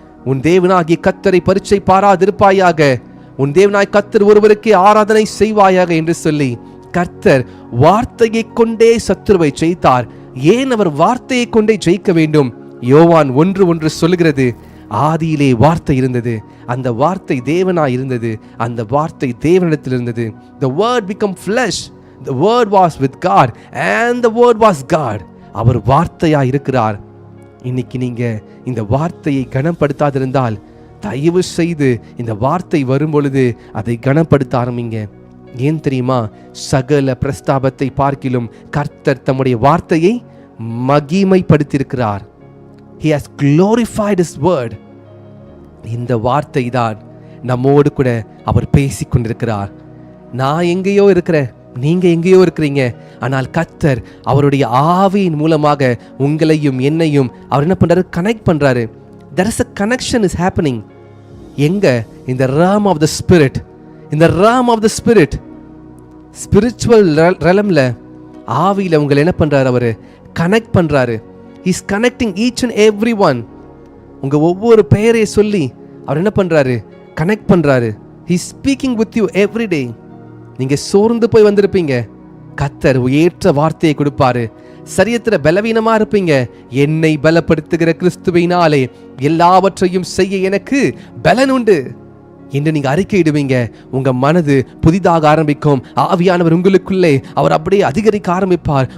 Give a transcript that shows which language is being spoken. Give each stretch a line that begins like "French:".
Tamil: உன் தேவனாகிய கர்த்தரை பரீட்சை பாராதிருப்பாயாக, உன் தேவனாய் கர்த்தர் ஒருவருக்கே ஆராதனை செய்வாயாக என்று சொல்லி கர்த்தர் வார்த்தையை கொண்டே சத்துருவை ஜெயித்தார். ஏன் அவர் வார்த்தையை கொண்டே ஜெயிக்க வேண்டும்? யோவான் 1:1 சொல்லுகிறது, ஆதியிலே வார்த்தை இருந்தது, அந்த வார்த்தை தேவனாய் இருந்தது, அந்த வார்த்தை தேவனிடத்தில் இருந்தது.
English: The word become flesh The word was with God and the word was God.
Tamil: அவர் வார்த்தையா இருக்கிறார். இன்னைக்கு நீங்க இந்த வார்த்தையை கனப்படுத்தாதிருந்தால் தயவு செய்து இந்த வார்த்தை வரும் பொழுது அதை கனப்படுத்த ஆரம்பிங்க. ஏன் தெரியுமா? சகல பிரஸ்தாபத்தை பார்க்கிலும் கர்த்தர் தம்முடைய வார்த்தையை மகிமைப்படுத்தியிருக்கிறார்.
English: He has glorified his word.
Tamil: இந்த வார்த்தை தான் நம்மோடு கூட அவர் பேசிக் கொண்டிருக்கிறார். நான் எங்கேயோ இருக்கிறேன், நீங்க எங்கேயோ இருக்கிறீங்க. ஆனால் கர்த்தர் அவருடைய ஆவியின் மூலமாக உங்களையும் என்னையும் அவர் என்ன பண்றாரு? கனெக்ட் பண்றாரு.
English: There is a connection is happening.
Tamil: எங்க?
English: in the realm of the spirit. in the realm of the spirit, spiritual realmல
Tamil: ஆவியில உங்களை என்ன பண்றாரு? அவரு கனெக்ட் பண்றாரு.
English: He is connecting each and every one.
Tamil: உங்க ஒவ்வொரு பெயரை சொல்லி அவர் என்ன பண்றாரு? கனெக்ட் பண்றாரு.
English: He is speaking with you every day.
Tamil: நீங்க சோர்ந்து போய் வந்திருப்பீங்க, கர்த்தர் ஏற்ற வார்த்தையை கொடுப்பாரு. சரீரத்துல பலவீனமா இருப்பீங்க, என்னை பலப்படுத்துகிற கிறிஸ்துவினாலே எல்லாவற்றையும் செய்ய எனக்கு பலன் உண்டு என்று நீங்க அறிக்கையிடுவீங்க. உங்க மனது புதிதாக ஆரம்பிக்கும். ஆவியானவர் உங்களுக்குள்ளே அவர் அப்படியே அதிகரிக்க ஆரம்பிப்பார்.